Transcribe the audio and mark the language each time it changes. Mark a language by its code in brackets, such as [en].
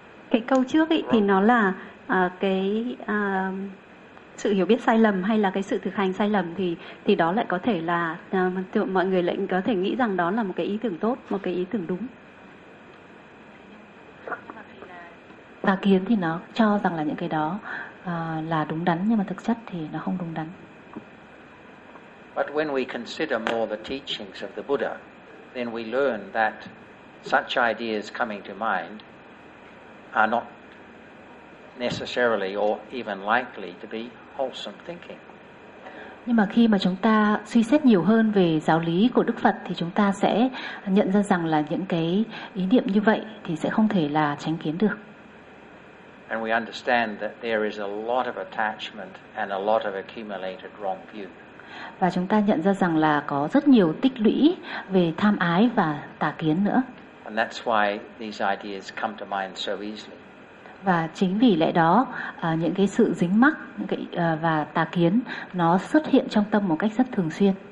[vi] Cái câu trước ấy thì nó là cái... sự hiểu biết sai lầm hay là cái sự thực hành sai lầm thì đó lại có thể là mọi người lại có thể nghĩ rằng đó là một cái ý tưởng tốt, một cái ý tưởng đúng. Tà kiến thì nó cho rằng là những cái đó là đúng đắn, nhưng mà thực chất thì nó không đúng đắn. [en] But when we consider more the teachings of the Buddha, then we learn that such ideas coming to mind are not necessarily or even likely to be wholesome thinking. [vi] Nhưng mà khi mà chúng ta suy xét nhiều hơn về giáo lý của Đức Phật thì chúng ta sẽ nhận ra rằng là những cái ý niệm như vậy thì sẽ không thể là chánh kiến được. [en] And we understand that there is a lot of attachment and a lot of accumulated wrong view. [vi] Và chúng ta nhận ra rằng là có rất nhiều tích lũy về tham ái và tà kiến nữa. [en] And that's why these ideas come to mind so easily. [vi] Và chính vì lẽ đó, những cái sự dính mắc và tà kiến nó xuất hiện trong tâm một cách rất thường xuyên.